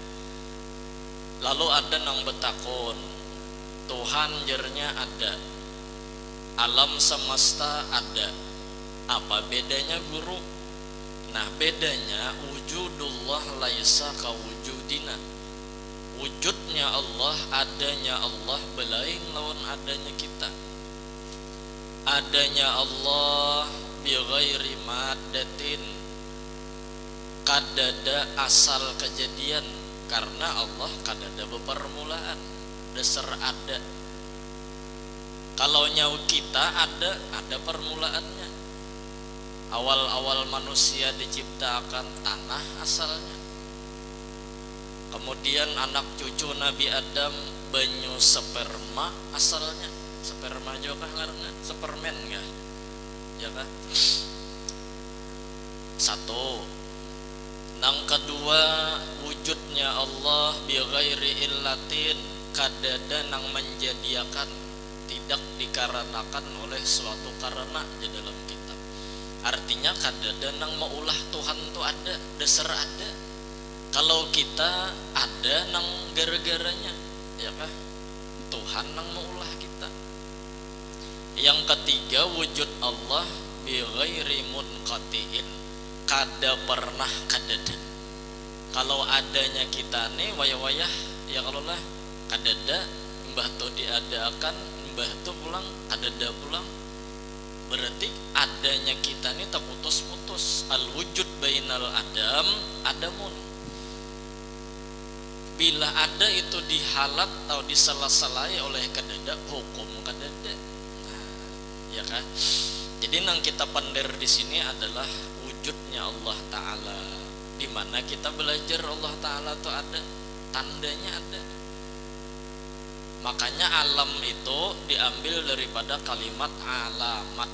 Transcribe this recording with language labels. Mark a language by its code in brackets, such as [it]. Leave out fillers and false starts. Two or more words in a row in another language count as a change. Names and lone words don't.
[bjn] Lalu ada nang betakon, Tuhan jernya ada, alam semesta ada, apa bedanya guru? Nah bedanya [ar] wujudullah laisa kawujudina. [bjn] Wujudnya Allah, adanya Allah belain lawan adanya kita. Adanya Allah [ar] bi ghairi maddatin, [bjn] kadada asal kejadian, karena Allah kadada bepermulaan, dasar ada. Kalau nyawa kita ada permulaannya. Awal-awal manusia diciptakan tanah asalnya. Kemudian anak cucu Nabi Adam banyu sperma asalnya. Sperma juga karena spermen ya, ya kan? Satu. Nang kedua wujudnya Allah [ar] bi ghairi illatin, [bjn] kadada nang menjadiakan, tidak dikarenakan oleh suatu karena di dalam kitab. Artinya kadada nang maulah Tuhan itu ada, dasar ada. Kalau kita ada nang gara-garanya, ya kan? Tuhan nang maulah kita. Yang ketiga wujud Allah [ar] bi ghairi munqatiin, [bjn] kada pernah kadada. Kalau adanya kita nih wayah-wayah ya kalau lah kadada, mbah tu diadakan, mbah tu pulang kadada pulang. Berarti adanya kita nih terputus-putus. [ar] Al wujud bainal adam adamun. [bjn] Bila ada itu dihalat atau disela-selai oleh kadada, hukum kadada. Nah, ya kan? Jadi yang kita pandai di sini adalah wujudnya Allah Ta'ala, di mana kita belajar Allah Ta'ala itu ada, tandanya ada. Makanya alam itu diambil daripada kalimat alamat.